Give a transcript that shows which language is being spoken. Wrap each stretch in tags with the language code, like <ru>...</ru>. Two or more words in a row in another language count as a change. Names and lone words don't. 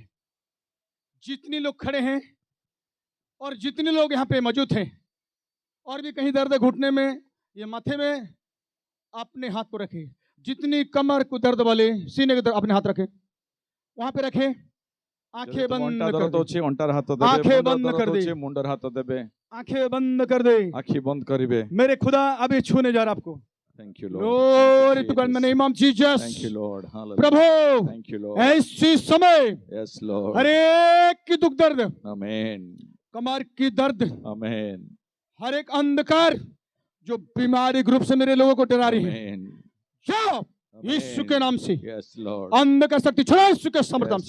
<hi>जितने लोग खड़े हैं और जितने लोग यहाँ पे मौजूद हैं, और भी कहीं दर्द है घुटने में या माथे में, अपने हाथ को रखिए। जितनी कमर को दर्द वाले, सीने के दर्द, अपने हाथ रखे, वहां पे रखे, आंखें</hi> <or>ଯଦି ତୁମ</or> <hi>बंद</hi> <or>ଅଣ୍ଟା</or> <hi>कर</hi> <or>ଦରଦ</or> <hi>दे,</hi> <or>ଅଛି ଅଣ୍ଟାର ହାତ ଦେବେ,</or> <hi>आंखें</hi> <or>ମୁଣ୍ଡ</or> <hi>बंद</hi> <or>ଦରଦ</or> <hi>कर दे।</hi> <or>ଅଛି ମୁଣ୍ଡର ହାତ ଦେବେ,</or> <hi>आंखें बंद कर दे।</hi> <or>ଆଖି ବନ୍ଦ କରିବେ।</or> <hi>मेरे खुदा अभी छूने जा रहा आपको।</hi> <en>Thank you Lord. Glory to Thank God in you, the Jesus. name of Jesus. Thank you Lord. Hallelujah.</en> <hi>प्रभु</hi> <en>Thank you Lord.</en> <hi>ऐसी समय</hi> <en>Yes Lord.</en> <hi>हर एक की दुख दर्द,</hi> <en>Amen.</en> <hi>कमर की दर्द,</hi> <en>Amen.</en> <hi>हर एक अंधकार जो बीमारी ग्रुप से मेरे लोगों को डरा रही है,</hi> <en>Amen.</en> <hi>जाओ यीशु के नाम से।</hi> <en>Yes Lord.</en> <hi>अंधकार शक्ति छोड़ो यीशु के समर्थ नाम</hi>